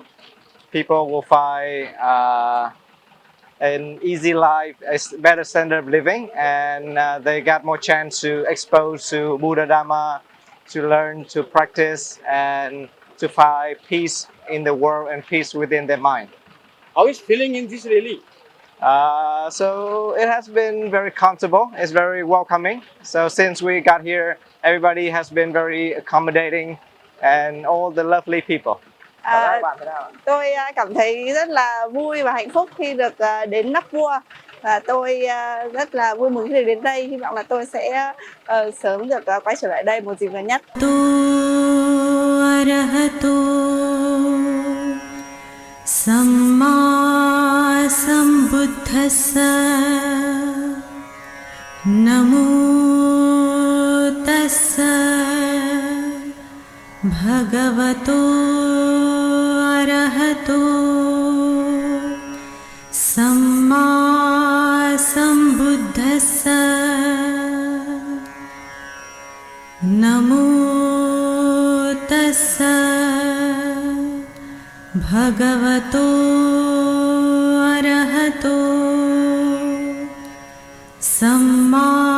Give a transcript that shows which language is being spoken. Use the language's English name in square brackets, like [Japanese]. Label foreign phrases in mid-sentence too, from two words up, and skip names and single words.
[English] People will find an easy life, a better standard of living, and they got more chance to expose to Buddha Dhamma, to learn, to practice, and to find peace in the world and peace within their mind. How is feeling in this rally? So it has been very comfortable. It's very welcoming. So since we got here, everybody has been very accommodating and all the lovely people. [Vietnamese] Tôi cảm thấy rất là vui và hạnh phúc khi được đến Nắc Vua, và tôi rất là vui mừng khi được đến đây. Hy vọng là tôi sẽ sớm được quay trở lại đây một dịp gần nhất. [Pali] Samma sambuddhassa namo tassa bhagavato arahato samma sambuddhassa namo tassa bhagavato arahato samma